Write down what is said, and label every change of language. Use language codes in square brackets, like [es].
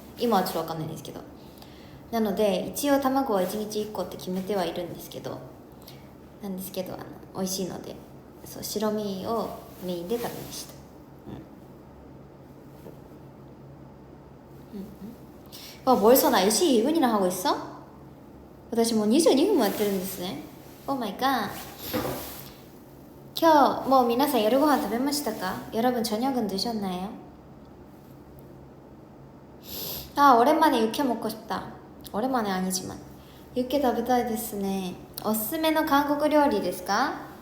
[ja] 今はちょっとわかんないんですけど、なので一応卵は1日1個って決めてはいるんですけど美味しいのでそう白身をメインで食べました。 [ko] 벌써 날씨 2분이나 하고 있어? [ja] 私もう22分もやってるんですね。 [en] Oh my god. [ja] 今日もう皆さん夜ご飯食べましたか? [ko] 여러분 저녁은 드셨나요? 오랜만에 육회 먹고 싶다. 오랜만에 아니지만 [ja] 육회 食べたいですね。おすすめの韓国料理ですか?